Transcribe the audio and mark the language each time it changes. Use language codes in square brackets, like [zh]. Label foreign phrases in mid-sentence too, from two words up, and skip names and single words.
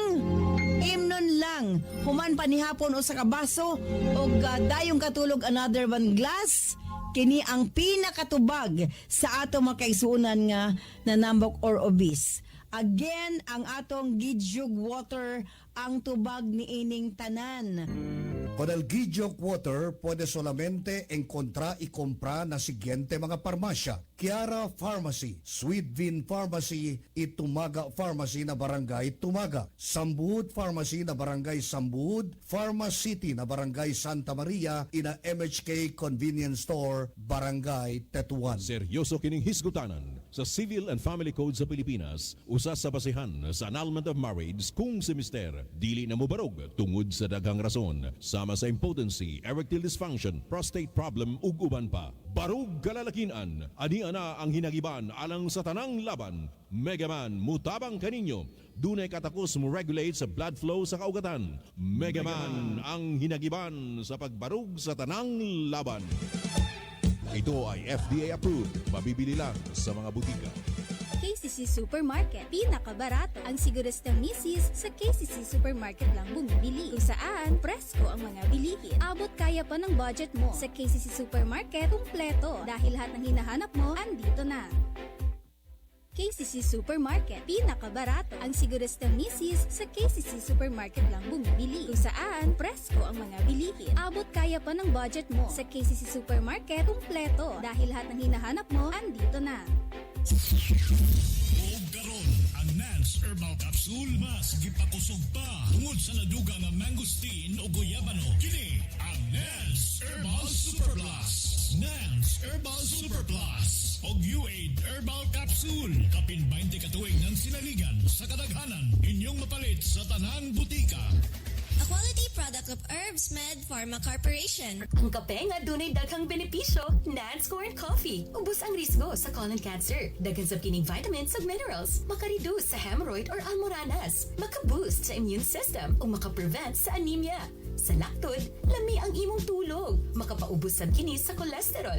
[ceb] Imnon lang, human panihapon o sa kabaso, o dayong katulog [en] another one glass. [ceb] Kini ang pinakatubag sa atong mga kaigsuunan nga nanambok [en] or obese. [ceb] Again, ang atong Gijug Water ang tubag ni ining tanan. [cbk] Con el Gijug Water, puede solamente encontrar y comprar na siguiente mga parmasya. Kiara Pharmacy, Sweetvin Pharmacy, Itumaga Pharmacy na Barangay Tumaga, Sambud Pharmacy na Barangay Sambud, Pharmacity na Barangay Santa Maria, ina MHK Convenience Store, Barangay Tetuan. [ceb] Seryoso kining hisgutanan sa Civil and Family Code sa Pilipinas, usa sa basihan sa [en] annulment of marriage [ceb] kung si mister dili na mobarog tungod sa daghang rason, sama sa impotency, [en] erectile dysfunction, prostate problem [ceb] ug uban pa. Barog kalalakinan, ani ana ang hinagiban alang sa tanang laban. Megaman mutabang kaninyo, dunay katakos mo regulate sa [en] blood flow [ceb] sa kaugatan. Megaman ang hinagiban sa pagbarog sa tanang laban. [tl] Ito ay FDA approved. Mabibili lang sa mga butika. KCC Supermarket. Pinakabarato ang siguristang misis sa KCC Supermarket lang bumibili. Kung saan, presko ang mga bilihin. Abot kaya pa ng budget mo. Sa KCC Supermarket, kumpleto. Dahil lahat ng hinahanap mo, andito na. KCC Supermarket. Pinakabarato ang siguristang misis sa KCC Supermarket lang bumibili. Kung saan, presko ang mga bilihin. Abot kaya pa ng budget mo. Sa KCC Supermarket, kumpleto. Dahil lahat ng hinahanap mo, andito na. [ceb] Buog karon ang Nance Herbal Capsule mas gipakusog pa tungod sa naduga nga mangosteen o guyabano. Kini ang Nance Herbal Super Plus. Nance Herbal Super Plus o U8 Herbal Capsule. Kapin 20 katuig ng sinaligan sa kadaghanan. Inyong mapalit sa tanang butika. [en] A quality product of Herbs Med Pharma Corporation. [ceb] Ang kape nga dunay daghang benepisyo, Nance Corn Coffee. Ubos ang risgo sa [en] colon cancer. [ceb] Daghan sa kining vitamins ug minerals. Maka-reduce sa [en] hemorrhoid or [ceb] almoranas. Maka-boost sa [en] immune system [ceb] ug maka-prevent sa anemia. Sa laktod, lami ang imong tulog. Makapaubos sa kini sa cholesterol.